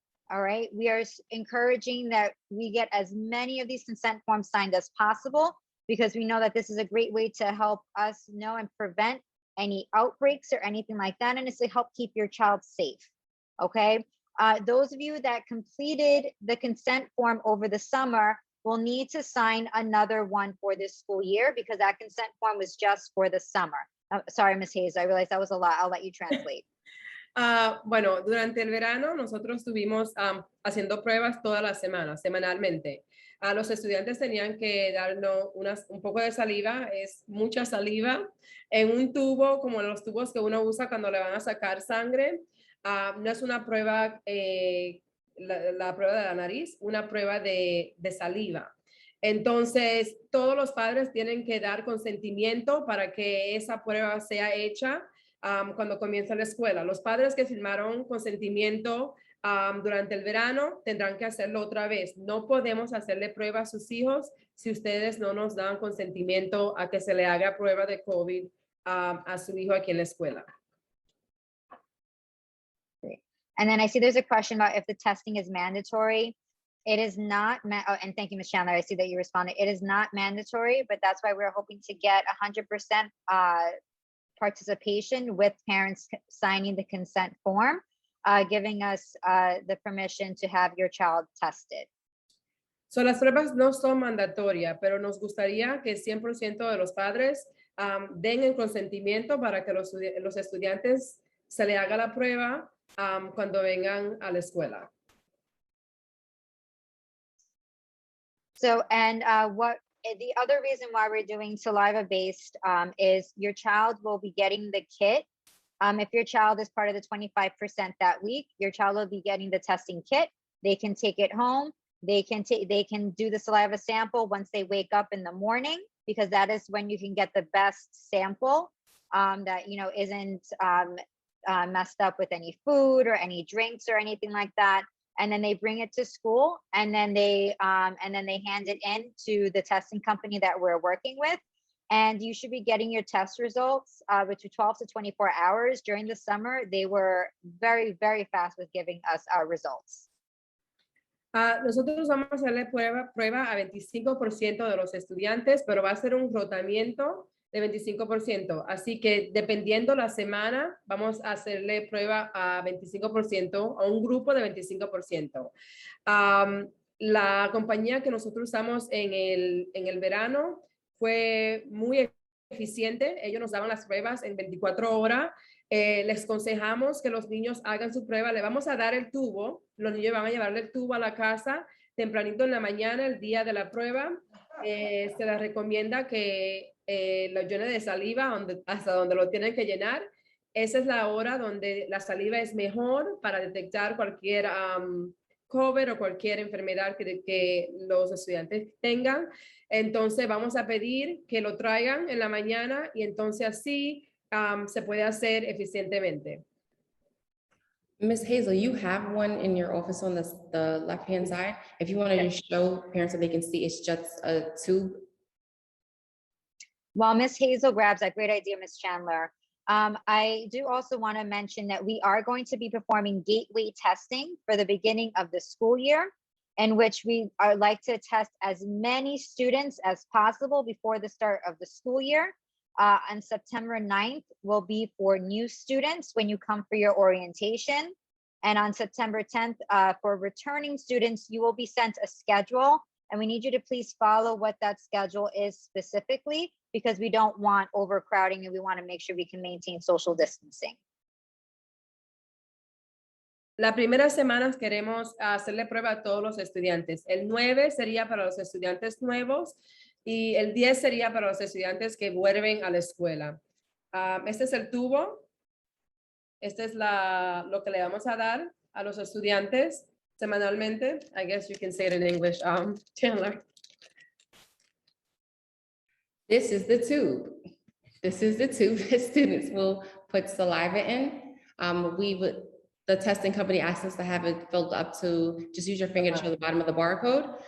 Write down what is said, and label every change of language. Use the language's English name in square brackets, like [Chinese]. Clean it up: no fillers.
[English] All right, we are encouraging that we get as many of these consent forms signed as possible, because we know that this is a great way to help us know and prevent any outbreaks or anything like that, and it's to help keep your child safe. Okay, those of you that completed the consent form over the summer will need to sign another one for this school year, because that consent form was just for the summer. Sorry, Ms. Hayes, I realized that was a lot. I'll let you translate. [Spanish] Bueno, durante el verano nosotros estuvimos haciendo pruebas todas las semanas, semanalmente. Los estudiantes tenían que darnos un poco de saliva, es mucha saliva, en un tubo como los tubos que uno usa cuando le van a sacar sangre. No es una prueba, la prueba de la nariz, una prueba de saliva. Entonces, todos los padres tienen que dar consentimiento para que esa prueba sea hecha cuando comienza la escuela. Los padres que firmaron consentimiento durante el verano tendrán que hacerlo otra vez. No podemos hacerle prueba a sus hijos si ustedes no nos dan consentimiento a que se le haga prueba de COVID a su hijo aquí en la escuela. [English] And then I see there's a question about if the testing is mandatory. It is not, and thank you, Ms. Chandler. I see that you responded. It is not mandatory, but that's why we're hoping to get 100% participation with parents signing the consent form, giving us the permission to have your child tested. [Spanish] So, las pruebas no son mandatorias, pero nos gustaría que 100% de los padres den el consentimiento para que los estudiantes se le haga la prueba cuando vengan a la escuela. [English] So, and the other reason why we're doing saliva-based is your child will be getting the kit. If your child is part of the 25% that week, your child will be getting the testing kit. They can take it home. They can do the saliva sample once they wake up in the morning, because that is when you can get the best sample that, you know, isn't messed up with any food or any drinks or anything like that. And then they bring it to school, and then they hand it in to the testing company that we're working with. And you should be getting your test results between 12 to 24 hours. During the summer, they were very, very fast with giving us our results. [Spanish] Nosotros vamos a hacerle prueba a 25% de los estudiantes, pero va a ser un rotamiento de 25%. Así que dependiendo la semana, vamos a hacerle prueba a 25%, a un grupo de 25%. La compañía que nosotros usamos en el verano fue muy eficiente. Ellos nos daban las pruebas en 24 horas. Les aconsejamos que los niños hagan su prueba. Le vamos a dar el tubo. Los niños van a llevarle el tubo a la casa tempranito en la mañana, el día de la prueba. Se les recomienda que lo llene de saliva hasta donde lo tienen que llenar. Esa es la hora donde la saliva es mejor para detectar cualquier COVID o cualquier enfermedad que los estudiantes tengan. Entonces vamos a pedir que lo traigan en la mañana y entonces así se puede hacer eficientemente. [English] Ms. Hazel, you have one in your office on the left-hand side. If you want to just show parents so they can see, it's just a tube. While Ms. Hazel grabs that, great idea, Ms. Chandler. I do also want to mention that we are going to be performing gateway testing for the beginning of the school year, in which we are like to test as many students as possible before the start of the school year. On September 9th will be for new students when you come for your orientation. And on September 10th, for returning students, you will be sent a schedule. And we need you to please follow what that schedule is specifically, because we don't want overcrowding and we want to make sure we can maintain social distancing. [Spanish] La primera semana queremos hacerle prueba a todos los estudiantes. El 9 sería para los estudiantes nuevos y el 10 sería para los estudiantes que vuelven a la escuela. Este es el tubo. Este es lo que le vamos a dar a los estudiantes semanalmente. [English] I guess you can say it in English, Chandler. This is the tube. This is the tube that students will put saliva in. The testing company asks us to have it filled up to just use your finger to show the bottom of the barcode.